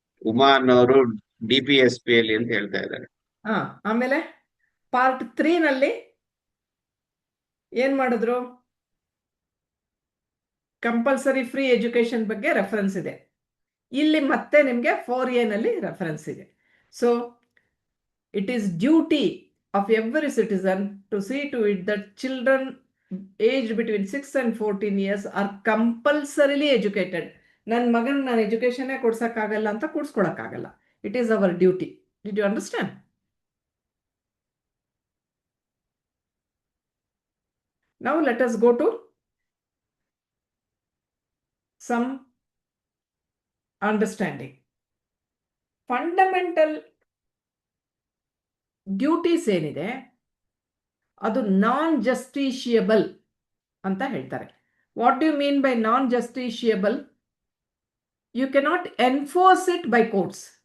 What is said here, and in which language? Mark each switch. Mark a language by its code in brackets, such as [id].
[kn] ಉಮಾ ಅನ್ನೋರು DPSP ಅಲ್ಲಿ ಅಂತ ಹೇಳ್ತಾ ಇದ್ದಾರೆ. ಹಾ, ಆಮೇಲೆ ಪಾರ್ಟ್ 3 ನಲ್ಲಿ ಏನ್ ಮಾಡಿದ್ರು? ಕಂಪಲ್ಸರಿ ಫ್ರೀ ಎಜುಕೇಶನ್ ಬಗ್ಗೆ ರೆಫರೆನ್ಸ್ ಇದೆ. ಇಲ್ಲಿ ಮತ್ತೆ ನಿಮ್ಗೆ 4A ನಲ್ಲಿ ರೆಫರೆನ್ಸ್ ಇದೆ. [en] So it is duty of every citizen to see to it that children aged between 6 and 14 years are compulsorily educated. [kn] ನನ್ನ ಮಗನ್ ನಾನು ಎಜುಕೇಶನ್ ಕೊಡ್ಸಕ್ಕಾಗಲ್ಲ ಅಂತ ಕೂಡ್ಸ್ಕೊಳಕ್ಕಾಗಲ್ಲ. [en] It is our duty. Did you understand? Now let us go to some understanding. [kn] Fundamental duties ಏನಿದೆ ಅದು ನಾನ್ ಜಸ್ಟಿಷಿಯಬಲ್ ಅಂತ ಹೇಳ್ತಾರೆ. [en] What do you mean by non justiciable? You cannot enforce it by courts.